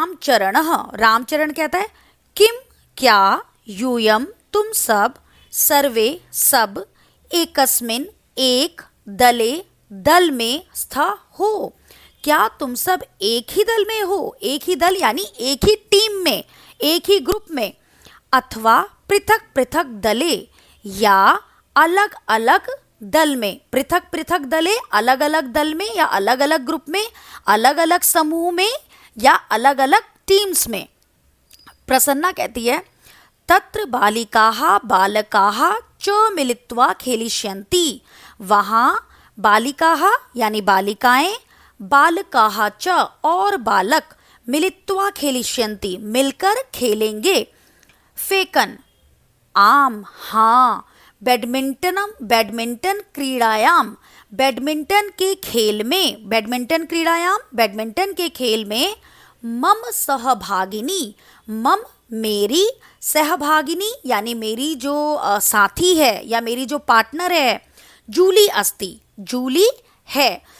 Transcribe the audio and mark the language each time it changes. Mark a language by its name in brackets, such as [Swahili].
[Hindi] रामचरण कहता है किम क्या, यूयम तुम सब, सर्वे सब, एकस्मिन एक, दल में स्था हो, क्या तुम सब एक ही दल में हो, एक ही दल यानी एक ही टीम में, एक ही ग्रुप में, [Sanskrit] अथवा पृथक पृथक दले [Hindi] या अलग अलग दल में, [Sanskrit] पृथक पृथक दले [Hindi] अलग अलग दल में या अलग अलग ग्रुप में, अलग अलग समूह में या अलग अलग टीम्स में। प्रसन्ना कहती है [Sanskrit] तत्र बालिकाः बालकाः च मिलित्वा खेलिष्यन्ति, [Hindi] वहाँ बालिकाः यानी बालिकाएं, बालकाः च और बालक, [Sanskrit] मिलित्वा खेलिष्यन्ति [Hindi] मिलकर खेलेंगे। फेकन आम हाँ, बैडमिंटन क्रीड़ायाम, बैडमिंटन के खेल में [Sanskrit] मम सहभागिनी, [Hindi] मम मेरी, सहभागिनी यानी मेरी जो साथी है या मेरी जो पार्टनर है, [Sanskrit] जूली अस्ति, [Hindi] जूली है।